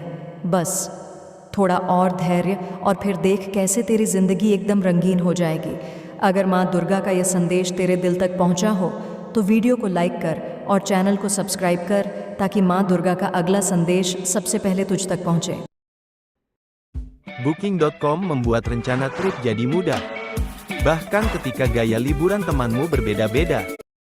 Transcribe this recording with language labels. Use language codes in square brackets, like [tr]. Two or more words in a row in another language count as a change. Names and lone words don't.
[hi] बस थोड़ा और धैर्य और फिर देख कैसे तेरी ज़िंदगी एकदम रंगीन हो जाएगी। अगर माँ दुर्गा का यह संदेश तेरे दिल तक पहुँचा हो तो वीडियो को लाइक कर और चैनल को सब्सक्राइब कर, ताकि माँ दुर्गा का अगला संदेश सबसे पहले तुझ तक पहुँचे। [id] Booking.com membuat rencana trip jadi mudah. Bahkan ketika gaya liburan temanmu berbeda-beda.